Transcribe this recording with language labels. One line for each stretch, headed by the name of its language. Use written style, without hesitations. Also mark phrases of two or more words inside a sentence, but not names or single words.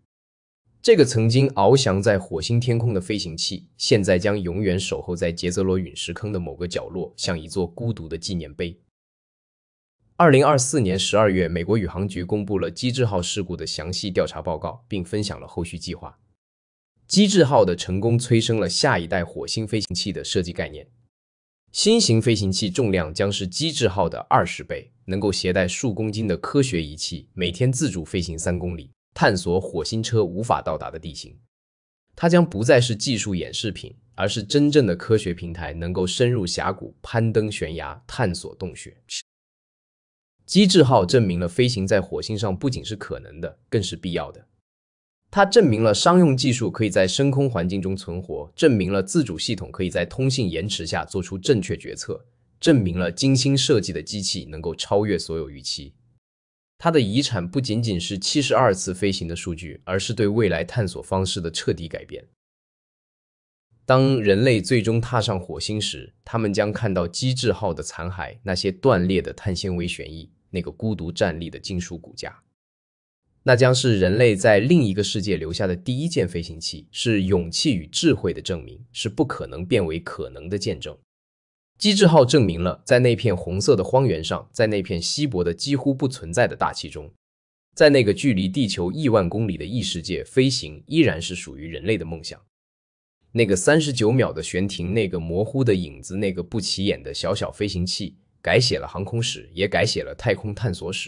Chinese: 這個曾經翱翔在火星天空的飛行器，現在將永遠守候在傑澤羅隕石坑的某個角落，像一座孤獨的紀念碑。2024年12月，美國宇航局公布了機智號事故的詳細調查報告，並分享了後續計劃。機智號的成功催生了下一代火星飛行器的設計概念。新型飛行器重量將是機智號的20倍，能夠攜帶數公斤的科學儀器，每天自主飛行3公里，探索火星車無法到達的地形。它将不再是技術演示品，而是真正的科學平台，能夠深入峽谷、攀登懸崖、探索洞穴。機智號證明了飛行在火星上不僅是可能的，更是必要的。它證明了商用技術可以在深空環境中存活，證明了自主系統可以在通信延遲下做出正確決策，證明了精心設計的機器能夠超越所有預期。它的遺產不僅僅是72次飛行的數據，而是對未來探索方式的徹底改變。當人類最終踏上火星時，他們將看到機智號的殘骸，那些斷裂的碳纖維旋翼，那個孤獨站立的金屬骨架。那將是人類在另一個世界留下的第一件飛行器，是勇氣與智慧的證明，是不可能變為可能的見證。機智號證明了，在那片紅色的荒原上，在那片稀薄的幾乎不存在的大氣中，在那個距離地球億萬公里的異世界，飛行依然是屬於人類的夢想。那個39秒的懸停，那個模糊的影子，那個不起眼的小小飛行器，改寫了航空史，也改寫了太空探索史。